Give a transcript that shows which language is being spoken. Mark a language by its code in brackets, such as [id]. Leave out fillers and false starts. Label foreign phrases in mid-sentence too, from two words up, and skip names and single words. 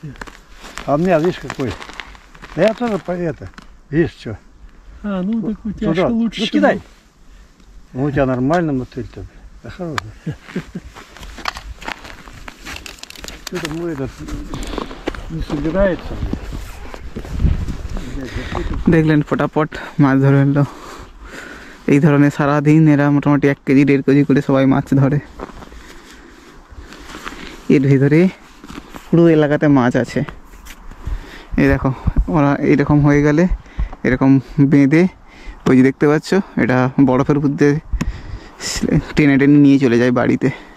[ru] А у меня, видишь, какой. Да я тоже по это. Видишь, что? А, ну так у тебя Туда. еще лучше. Ну, чем кидай. Ну, у тебя нормально мотыль-то. Да хороший. Что-то мы этот Не собирается. [bn] দেখলেন ফটাফট মাছ ধরে এলো। এই ধরনের সারাদিন এরা মোটামুটি 1 কেজি 1.5 কেজি করে সবাই মাছ ধরে। এর ভিতরে পুরো এলাকাতে মাছ আছে। এই দেখো ওরা এইরকম হয়ে গেলে এরকম বেঁধে, ওই যে দেখতে পাচ্ছ, এটা বরফের মধ্যে টেনে টেনে নিয়ে চলে যায় বাড়িতে।